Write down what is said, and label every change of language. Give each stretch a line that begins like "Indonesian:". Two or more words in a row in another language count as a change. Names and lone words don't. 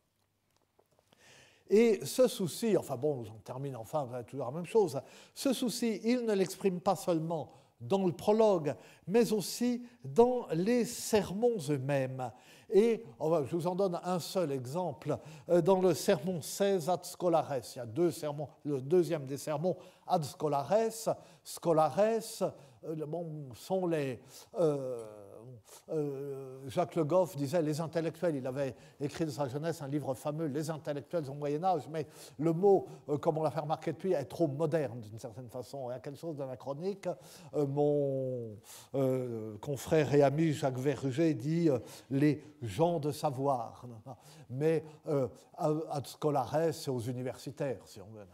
French: Et ce souci, enfin bon, j'en termine enfin, c'est toujours la même chose, ce souci, il ne l'exprime pas seulement dans le prologue, mais aussi dans les sermons eux-mêmes. Et je vous en donne un seul exemple. Dans le sermon 16
Latin: ad Scholares,
French: il y a deux sermons, le deuxième des sermons
Latin: ad Scholares.
French: Scholares sont les... Jacques Le Goff disait les intellectuels, il avait écrit de sa jeunesse un livre fameux, Les intellectuels au Moyen-Âge, mais le mot, comme on l'a fait remarquer depuis, est trop moderne d'une certaine façon, il y a quelque chose d'anachronique. Mon confrère et ami Jacques Verger dit les gens de savoir, mais
Latin: ad Scholares,
French: c'est aux universitaires, si on veut.